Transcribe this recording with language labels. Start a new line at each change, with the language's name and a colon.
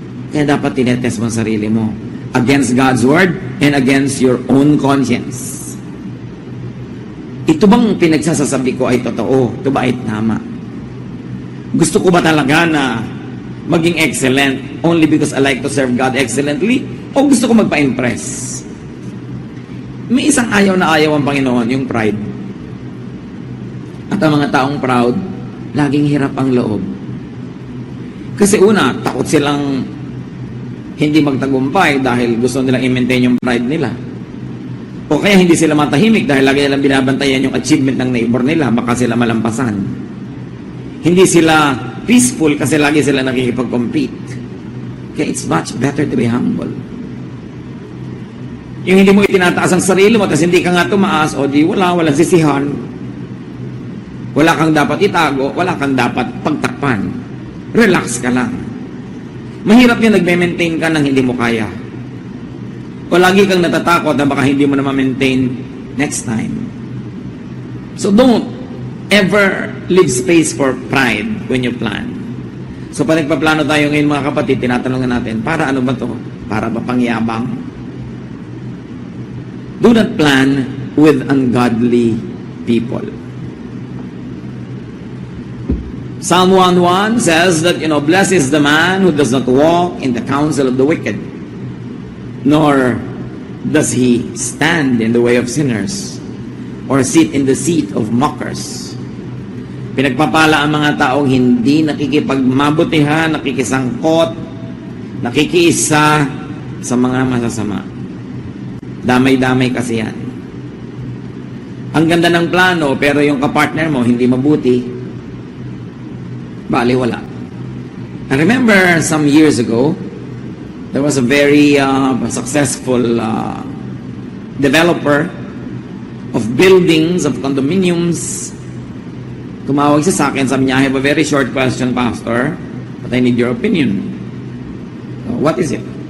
Filipino: Kaya dapat tinetest mo ang sarili mo
English: against God's word and against your own conscience.
Filipino: Ito bang pinagsasasabi ko ay totoo? Ito ba ay tama? Gusto ko ba talaga na maging excellent
English: only because I like to serve God excellently?
Filipino: O gusto ko magpa-impress? May isang ayaw na ayaw ang Panginoon, yung pride. At ang mga taong proud, laging hirap ang loob. Kasi una, takot silang hindi magtagumpay dahil gusto nilang i-maintain yung pride nila. O kaya hindi sila matahimik dahil lagi nilang binabantayan yung achievement ng neighbor nila, baka sila malampasan. Hindi sila peaceful kasi lagi sila nakikipag-compete.
English: Kaya it's much better to be humble.
Filipino: Yung hindi mo itinataas ang sarili mo, tapos hindi ka nga tumaas, o di walang sisihan. Wala kang dapat itago, wala kang dapat pagtakpan. Relax ka lang. Mahirap yung nagme-maintain ka ng hindi mo kaya. O lagi kang natatakot na baka hindi mo na ma-maintain
English: next time. So don't ever leave space for pride when you plan.
Filipino: So pag nagpaplano tayo ngayon mga kapatid, tinatanong natin, para ano ba to? Para ba pangyabang?
English: Do not plan with ungodly people. Psalm 1:1 says that, blessed is the man who does not walk in the counsel of the wicked, nor does he stand in the way of sinners, or sit in the seat of mockers.
Filipino: Pinagpapala ang mga taong hindi nakikipagmabutihan, nakikisangkot, nakikiisa sa mga masasama. Damay-damay kasi yan. Ang ganda ng plano, pero yung kapartner mo hindi mabuti, bali wala.
English: I remember some years ago, there was a very successful developer of buildings, of condominiums.
Filipino: Tumawag siya sa akin, sabi niya,
English: I have a very short question, Pastor, but I need your opinion. So, what is it?